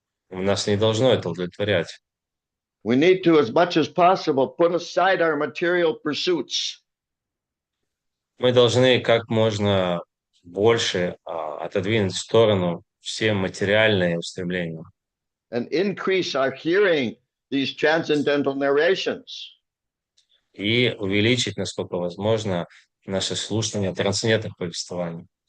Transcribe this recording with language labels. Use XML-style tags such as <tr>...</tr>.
<ru>Нас не должно это удовлетворять.</ru> <en>We need to, as much as possible, put aside our material pursuits</en> <ru>Мы должны как можно больше отодвинуть в сторону все материальные устремления</ru> <en>and increase our hearing these transcendental narrations.</en> <ru>и увеличить, насколько возможно, наше слушание трансцендентных повествований.</ru>